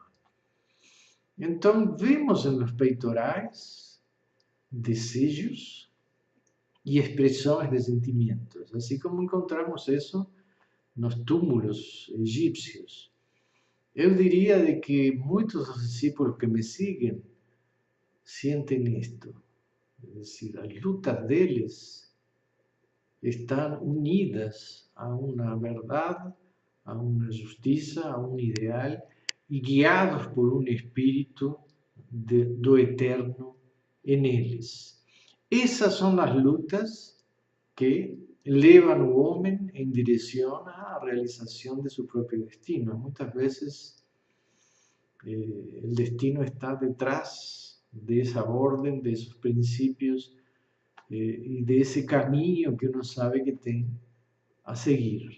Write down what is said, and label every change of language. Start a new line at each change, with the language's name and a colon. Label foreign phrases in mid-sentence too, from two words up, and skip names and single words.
Portuguese: Então, vemos nos peitorais desejos e expressões de sentimentos, assim como encontramos isso nos túmulos egípcios. Eu diria de que muitos dos discípulos que me siguen sentem isto.
Spanish: Es decir,
Portuguese: as lutas deles
Spanish: están unidas a una verdad, a una justicia, a un ideal y guiados por un espíritu
Portuguese: do eterno
Spanish: en eles.
Portuguese: Essas são as lutas que levam o homem em direção à realização de seu próprio destino. Muitas vezes o destino está detrás de essa ordem, de esos princípios e desse caminho que uno sabe que tem a seguir.